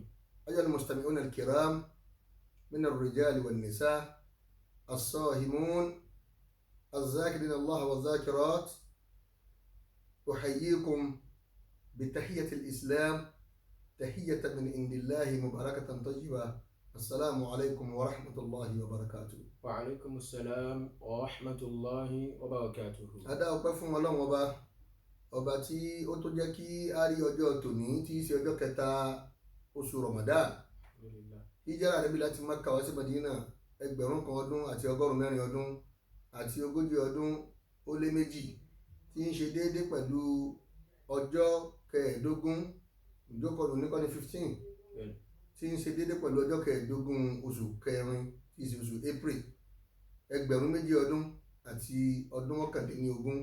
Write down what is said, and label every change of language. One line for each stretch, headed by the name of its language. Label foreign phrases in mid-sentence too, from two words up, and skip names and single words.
Arabic: أيها المستمعون الكرام من الرجال والنساء، الصائمون، الذاكرين الله والذاكرات، أحييكم بتحية الإسلام، تحية من عند الله مباركة طيبة. السلام عليكم ورحمة الله وبركاته. وعليكم السلام ورحمة الله وبركاته.
Yoruba: Adá ọpẹ́ fún Ọlọ́run ọba tí ó tó jẹ́ kí a rí ọjọ́ tòní tí í ṣe ọjọ́ kẹta oṣù Ramadan. Hijira Ànábì láti Mákkà wá sí Madina 1440 àti 40 ó lé méjì, tí ń ṣe déédé pẹ̀lú ọjọ́ kẹẹ̀ẹ́dógún ìjókòó níkọ́ni 15, tí ń ṣe déédé pẹ̀lú ọjọ́ kẹẹ̀ẹ́dógún oṣù kẹrin tí í ṣe oṣù April 2020 àti ọdún 19.